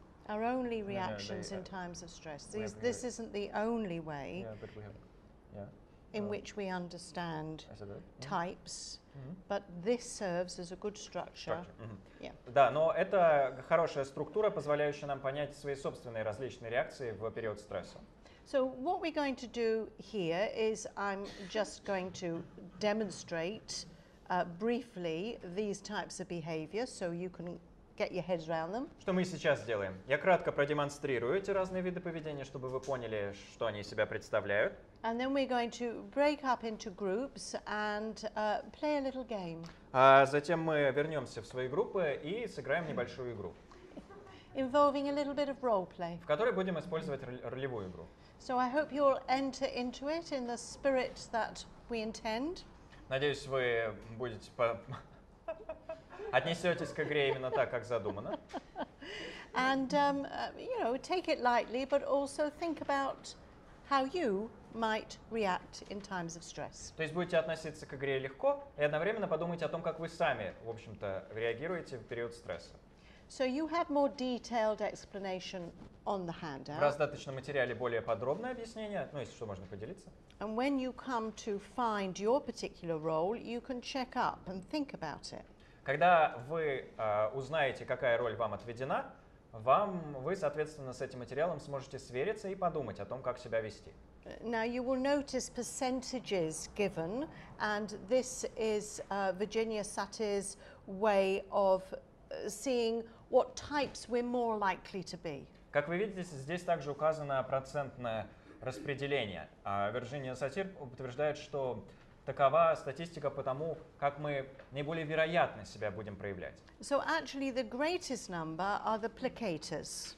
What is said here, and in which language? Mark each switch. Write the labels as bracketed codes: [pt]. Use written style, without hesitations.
[en] Our only reactions in times of stress. This isn't the only way in which we understand types, but this serves as a good structure. Yeah. [ru] Да, но это хорошая структура, позволяющая нам понять свои собственные различные реакции в период стресса. [en] So what we're going to do here is I'm just going to demonstrate briefly these types of behavior so you can get your heads around them. [ru] Что мы сейчас сделаем? Я кратко продемонстрирую эти разные виды поведения, чтобы вы поняли, что они из себя представляют. [en] And then we're going to break up into groups and play a little game. [ru] А затем мы вернемся в свои группы и сыграем небольшую игру, [en] Involving a little bit of role play. [ru] в которой будем использовать ролевую игру. [en] So I hope you'll enter into it in the spirit that we intend. [ru] Надеюсь, вы будете отнесетесь к игре именно так, как задумано. [en] And take it lightly, but also think about how you might react in times of stress. [ru] То есть будете относиться к игре легко и одновременно подумайте о том, как вы сами, в общем-то, реагируете в период стресса. [en] So you have more detailed explanation on the [ru] В [en] handout. [ru] раздаточном материале более подробное объяснение, если что, можно поделиться. [en] And when you come to find your particular role, you can check up and think about it. [ru] Когда вы узнаете, какая роль вам отведена, вы, соответственно, с этим материалом сможете свериться и подумать о том, как себя вести. [en] Now you will notice percentages given, and this is Virginia Satier's way of seeing what types we're more likely to be. [ru] Как вы видите, здесь также указано процентное распределение. Вирджиния Сатир утверждает, что такова статистика по тому, как мы наиболее вероятно себя будем проявлять. [en] So actually the greatest number are the placators.